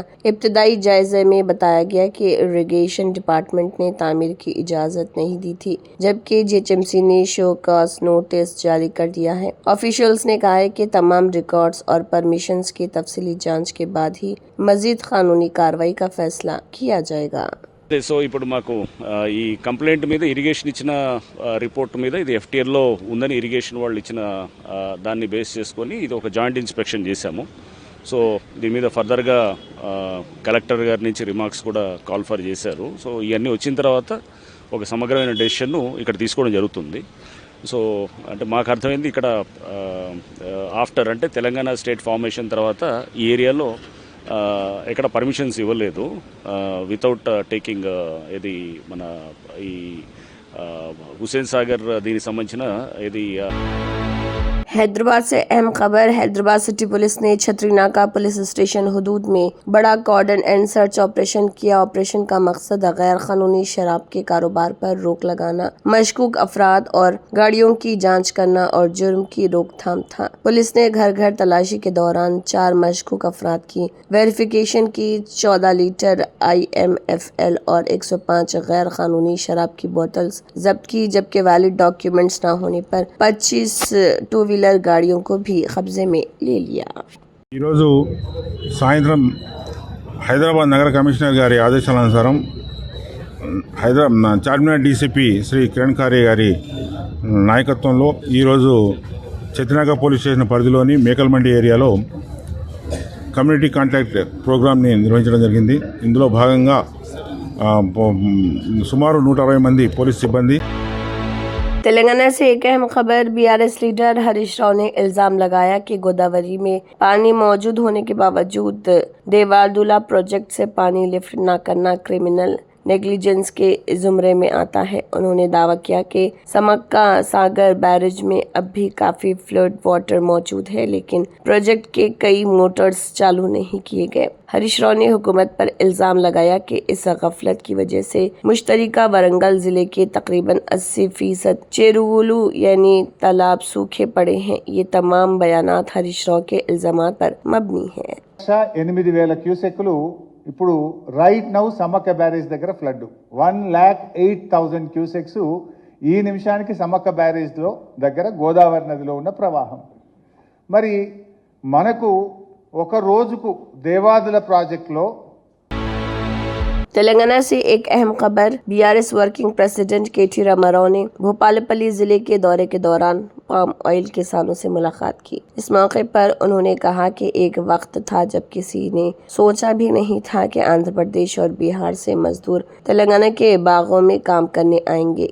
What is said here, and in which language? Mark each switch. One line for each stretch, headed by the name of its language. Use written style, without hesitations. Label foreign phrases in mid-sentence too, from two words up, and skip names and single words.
Urdu: ابتدائی جائزے میں بتایا گیا کہ
English: irrigation department
Urdu: نے تعمیر کی اجازت نہیں دی تھی، جبکہ GHMC نے
English: show cause notice
Urdu: جاری کر دیا ہے. آفیشلز نے کہا ہے کہ تمام ریکارڈز اور پرمیشنز کی تفصیلی جانچ کے بعد ہی مزید قانونی کارروائی کا فیصلہ کیا جائے گا.
Telugu: సో ఇప్పుడు మాకు ఈ కంప్లైంట్ మీద ఇరిగేషన్ ఇచ్చిన రిపోర్ట్ మీద ఇది FTRలో ఉందని ఇరిగేషన్ వాళ్ళు ఇచ్చిన దాన్ని బేస్ చేసుకొని ఇది ఒక
English: joint inspection
Telugu: చేశాము. సో దీని మీద ఫర్దర్గా కలెక్టర్ గారి నుంచి రిమార్క్స్ కూడా
English: call for
Telugu: చేశారు. సో ఇవన్నీ వచ్చిన తర్వాత ఒక సమగ్రమైన డెసిషన్ను ఇక్కడ తీసుకోవడం జరుగుతుంది. సో అంటే మాకు అర్థమైంది ఇక్కడ ఆఫ్టర్ అంటే తెలంగాణ
English: state formation
Telugu: తర్వాత ఈ ఏరియాలో ఎక్కడ పర్మిషన్స్ ఇవ్వలేదు
English: without taking
Telugu: ఇది మన ఈ హుస్సేన్ సాగర్ దీనికి సంబంధించిన ఇది
Urdu: حیدرآباد سے اہم خبر. حیدرآباد سٹی پولیس نے چھتری ناکہ پولیس اسٹیشن حدود میں بڑا
English: cordon and search operation
Urdu: کیا. آپریشن کا مقصد غیر قانونی شراب کے کاروبار پر روک لگانا، مشکوک افراد اور گاڑیوں کی جانچ کرنا اور جرم کی روک تھام تھا. پولیس نے گھر گھر تلاشی کے دوران 4 مشکوک افراد کی ویریفیکیشن کی، 14 لیٹر IMFL اور 105 غیر قانونی شراب کی بوتلز ضبط کی، جبکہ
English: valid documents
Urdu: نہ ہونے پر 25
English: two wheeler
Urdu: گاڑیوں کو بھی قبضے میں لے لیا.
Telugu: ఈరోజు సాయంత్రం హైదరాబాద్ నగర కమిషనర్ గారి ఆదేశాల అనుసారం చార్మినార్ డీసీపీ శ్రీ కిరణ్ ఖారే గారి నాయకత్వంలో ఈరోజు చతినాక పోలీస్ స్టేషన్ పరిధిలోని మేకల్మండి ఏరియాలో
English: community contact programme
Telugu: నిర్వహించడం జరిగింది। ఇందులో భాగంగా సుమారు 160 మంది పోలీస్ సిబ్బంది।
Urdu: تلنگانہ سے ایک اہم خبر. BRS لیڈر ہریش راؤ نے الزام لگایا کہ گوداوری میں پانی موجود ہونے کے باوجود دیواردولا پروجیکٹ سے پانی لفٹ نہ کرنا
English: criminal negligence
Urdu: کے زمرے میں آتا ہے. انہوں نے دعویٰ کیا کہ سمکا ساگر بیراج میں اب بھی کافی
English: flood water
Urdu: موجود ہے، لیکن پروجیکٹ کے کئی موٹرز چالو نہیں کیے گئے. ہریش راؤ نے حکومت پر الزام لگایا کہ اس غفلت کی وجہ سے مشترکہ ورنگل ضلعے کے تقریباً 80% چیرووولو یعنی تالاب سوکھے پڑے ہیں. یہ تمام بیانات ہریش راؤ کے الزامات پر مبنی ہے.
Telugu: 8,000 క్యూసెక్కులు ఇప్పుడు
English: right now
Telugu: సమక్క బ్యారేజ్ దగ్గర ఫ్లడ్ 1,08,000 క్యూసెక్స్ ఈ నిమిషానికి సమక్క బ్యారేజ్ లో దగ్గర గోదావరి నదిలో ఉన్న ప్రవాహం। మరి మనకు ఒక రోజుకు దేవాదుల ప్రాజెక్టులో
Urdu: تلنگانہ سے ایک اہم خبر. BRS
English: working president
Urdu: KT راماراؤ نے بھوپال پلی ضلعے کے دورے کے دوران
English: palm oil
Urdu: کسانوں سے ملاقات کی. اس موقع پر انہوں نے کہا کہ ایک وقت تھا جب کسی نے سوچا بھی نہیں تھا کہ آندھرا پردیش اور بہار سے مزدور تلنگانہ کے باغوں میں کام کرنے آئیں گے.